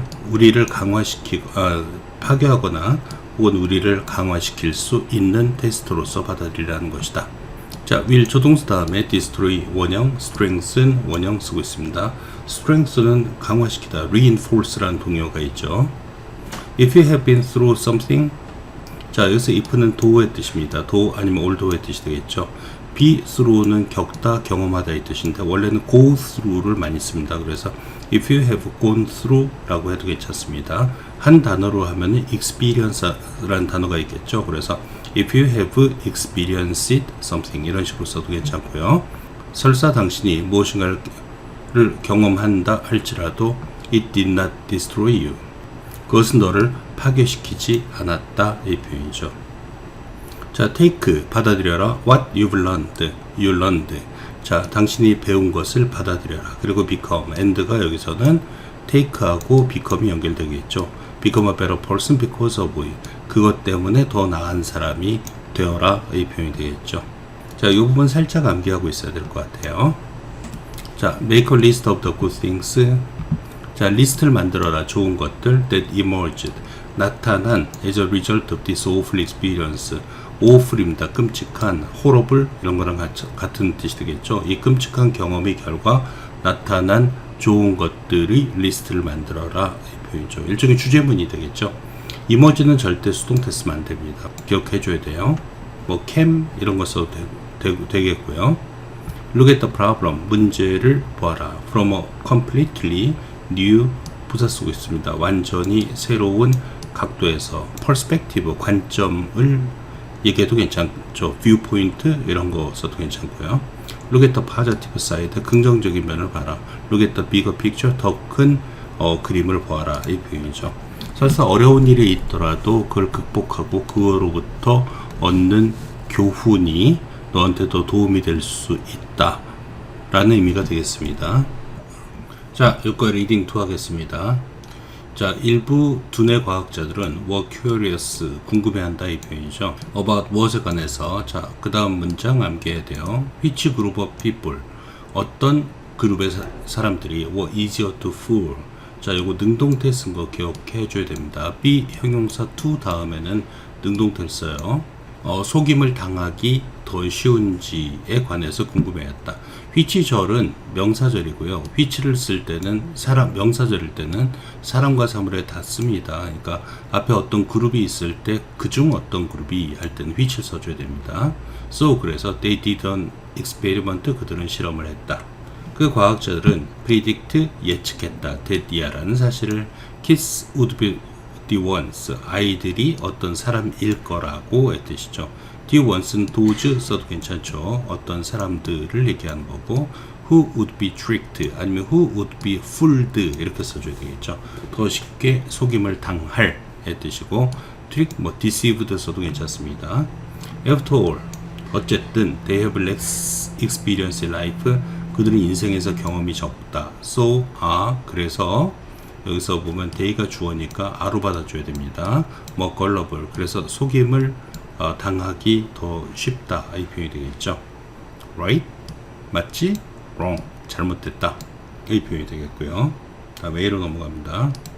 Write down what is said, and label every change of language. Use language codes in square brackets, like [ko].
[ko] 우리를 강화시키고 파괴하거나 혹은 우리를 강화시킬 수 있는 테스트로서 받아들이라는 것이다. 자, will 조동사 다음에 destroy 원형, strengthen 원형 쓰고 있습니다. strengthen은 강화시키다, reinforce라는 동의어가 있죠. [en] If you have been through something, [ko] 자, 여기서 if는 do의 뜻입니다. do 아니면 although의 뜻이 되겠죠. be through는 겪다, 경험하다 이 뜻인데 원래는 go through를 많이 씁니다. 그래서 [en] if you have gone through [ko] 라고 해도 괜찮습니다. 한 단어로 하면 experience라는 단어가 있겠죠. 그래서 [en] if you have experienced something [ko] 이런 식으로 써도 괜찮고요. 설사 당신이 무엇인가를 경험한다 할지라도 [en] it did not destroy you. [ko] 그것은 너를 파괴시키지 않았다 이 표현이죠. 자, take 받아들여라. [en] what you've learned, you learned. [ko] 자, 당신이 배운 것을 받아들여라. 그리고 become, and가 여기서는 take하고 become이 연결되겠죠. [en] become a better person because of you. [ko] 그것 때문에 더 나은 사람이 되어라 이 표현이 되겠죠. 자, 이 부분 살짝 암기하고 있어야 될 것 같아요. 자, make a list of the good things. 자, 리스트를 만들어라. 좋은 것들 [en] that emerged, [ko] 나타난 [en] as a result of this awful experience. [ko] awful입니다. 끔찍한, horrible 이런 거랑 같은 뜻이 되겠죠. 이 끔찍한 경험의 결과 나타난 좋은 것들의 리스트를 만들어라 이 표현이죠. 일종의 주제문이 되겠죠. emerge는 절대 수동태 쓰면 안 됩니다. 기억해 줘야 돼요. 뭐 can 이런 거 써도 되겠고요. [en] look at the problem, [ko] 문제를 보아라. [en] from a completely new, [ko] 부사 쓰고 있습니다. 완전히 새로운 각도에서 perspective, 관점을 얘기해도 괜찮죠. viewpoint 이런 거 써도 괜찮고요. [en] look at the positive side, [ko] 긍정적인 면을 봐라. [en] look at the bigger picture, [ko] 더 큰 그림을 보아라 이 표현이죠. 설사 어려운 일이 있더라도 그걸 극복하고 그거로부터 얻는 교훈이 너한테 더 도움이 될 수 있다 라는 의미가 되겠습니다. 자, 여기까지 리딩 2 하겠습니다. 자, 일부 두뇌 과학자들은 were curious, 궁금해한다 이 표현이죠. about 무엇에 관해서. 자, 그 다음 문장 암기해야 돼요. [en] which group of people, [ko] 어떤 그룹의 사람들이 [en] were easier to fool. [ko] 자, 요거 능동태 쓴 거 기억해 줘야 됩니다. be 형용사 to 다음에는 능동태를 써요. 속임을 당하기 더 쉬운지에 관해서 궁금해했다. which절은 명사절이고요. which를 쓸 때는 명사절일 때는 사람과 사물에 다 씁니다. 그러니까 앞에 어떤 그룹이 있을 때 그중 어떤 그룹이 할 때는 which를 써줘야 됩니다. [en] So 그래서 they did an experiment, [ko] 그들은 실험을 했다. 그 과학자들은 predict, 예측했다. that이라는 사실을 [en] kids would be the ones, [ko] 아이들이 어떤 사람일 거라고 했듯이죠. the ones는 those 써도 괜찮죠. 어떤 사람들을 얘기하는 거고, [en] who would be tricked [ko] 아니면 [en] who would be fooled [ko] 이렇게 써줘야 되겠죠. 더 쉽게 속임을 당할 의 뜻이고, trick, deceived 써도 괜찮습니다. [en] after all, 어쨌든 they have less experience in life, [ko] 그들은 인생에서 경험이 적다. so, 그래서 여기서 보면 they가 주어니까 a로 받아줘야 됩니다. gullible, 그래서 속임을 당하기 더 쉽다, 이 표현이 되겠죠. right? 맞지? wrong, 잘못됐다, 이 표현이 되겠고요. 다음에 A로 넘어갑니다.